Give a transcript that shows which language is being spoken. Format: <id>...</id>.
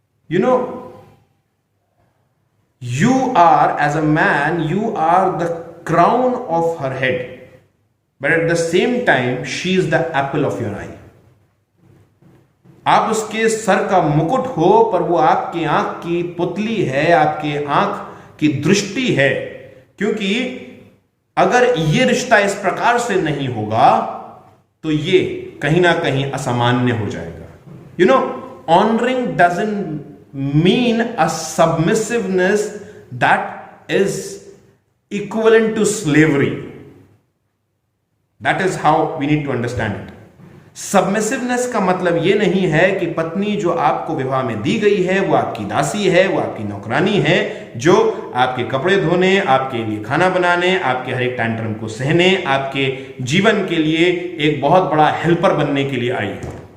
<en>You know, you are, as a man, you are the crown of her head, but at the same time she is the apple of your eye.</en> <hi>आप उसके sir का मुकुट हो, पर वो आपकी आंख की पुतली है, आपके आंख की दृष्टि है। क्योंकि अगर ये रिश्ता इस प्रकार से नहीं होगा तो ये कहीं ना कहीं असामान्य हो जाएगा।</hi> <en>You know, honouring doesn't mean a submissiveness that is equivalent to slavery. That is how we need to understand it.</en> <hi>सबमिसिवनेस का मतलब यह नहीं है कि पत्नी जो आपको विवाह में दी गई है वो आपकी दासी है, वो आपकी नौकरानी है, जो आपके कपड़े धोने, आपके लिए खाना बनाने, आपके हर एक टैंट्रम को सहने, आपके जीवन के लिए एक बहुत बड़ा हेल्पर बनने के लिए आई है।</hi>